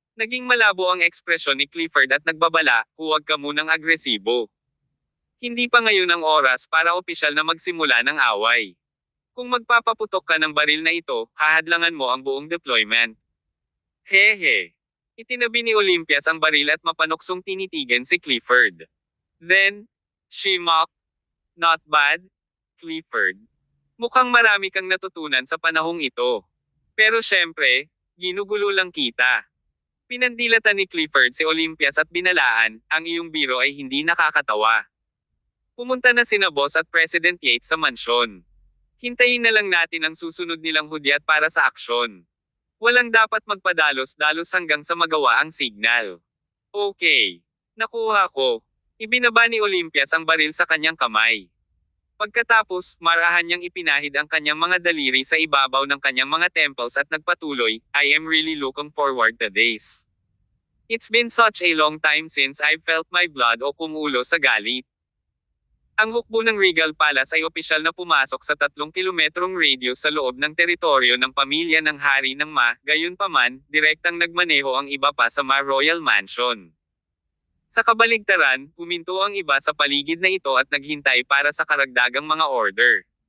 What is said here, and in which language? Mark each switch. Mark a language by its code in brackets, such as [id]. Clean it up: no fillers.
[tl] Naging malabo ang ekspresyon ni Clifford at nagbabala, huwag ka munang agresibo. Hindi pa ngayon ang oras para opisyal na magsimula ng away. Kung magpapaputok ka ng baril na ito, hahadlangan mo ang buong deployment. Hehe. Itinabi ni Olympias ang baril at mapanuksong tinitigan si Clifford. [en] Then, she mocked, "Not bad, Clifford. [tl] Mukhang marami kang natutunan sa panahong ito. Pero syempre, ginugulo lang kita." Pinandilatan ni Clifford si Olympias at binalaan, "Ang iyong biro ay hindi nakakatawa." Pumunta na sina Boss at President Yates sa mansyon. Hintayin na lang natin ang susunod nilang hudyat para sa aksyon. Walang dapat magpadalos-dalos hanggang sa magawa ang signal. Okay. Nakuha ko. Ibinaba ni Olympias ang baril sa kanyang kamay. Pagkatapos, marahan niyang ipinahid ang kanyang mga daliri sa ibabaw ng kanyang mga temples at nagpatuloy, [en] "I am really looking forward to this. It's been such a long time since I've felt my blood [tl] o kumulo sa galit." Ang hukbo ng Regal Palace ay opisyal na pumasok sa 3 kilometrong radius sa loob ng teritoryo ng pamilya ng Hari ng Ma, gayunpaman, direktang nagmaneho ang iba pa sa Ma Royal Mansion. Sa kabaligtaran, huminto ang iba sa paligid na ito at naghintay para sa karagdagang mga order.